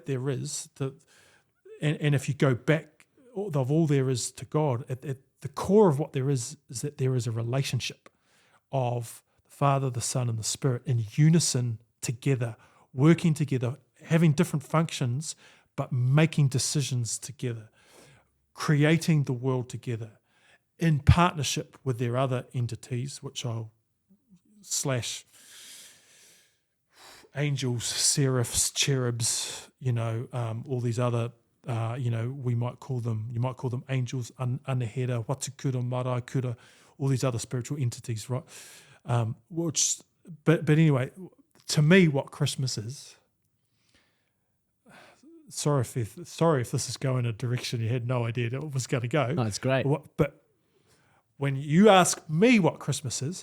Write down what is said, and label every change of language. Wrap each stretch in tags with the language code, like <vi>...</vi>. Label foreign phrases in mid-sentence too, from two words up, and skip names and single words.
<en>there is, and if you go back of all there is to God, at the core of what there is that there is a relationship of the Father, the Son, and the Spirit in unison together, working together, having different functions, but making decisions together, creating the world together in partnership with their other entities, which I'll / angels, seraphs, cherubs, all these other, you might call them angels,</en> <mi>anahera, watukura, maraikura,</mi> <en>all these other spiritual entities, right? But anyway, to me, what Christmas is, sorry if this is going a direction you had no idea it was going to go. No, it's great. But when you ask me what Christmas is,</en>